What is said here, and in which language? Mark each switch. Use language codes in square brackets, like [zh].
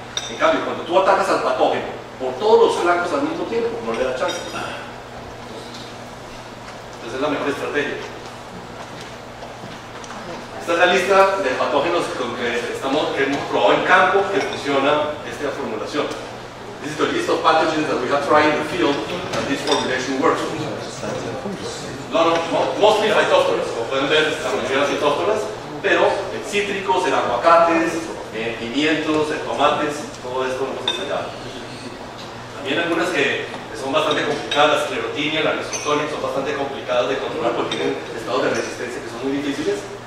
[es] En cambio, cuando tú atacas al patógeno por todos los flancos al mismo tiempo, no le da chance. Entonces es la mejor estrategia. Esta es la lista de patógenos que hemos probado en campo que funciona esta formulación. [en] This is the list of pathogens that we have tried in the field and this formulation works. [es] Mostly phytophthora, como pueden ver, la mayoría de las phytophthora, pero en cítricos, en aguacates, en pimientos, en tomates, todo esto nos hemos ensayado. También algunas que son bastante complicadas, la sclerotinia, la risotonic, son bastante complicadas de controlar porque tienen estados de resistencia que son muy difíciles.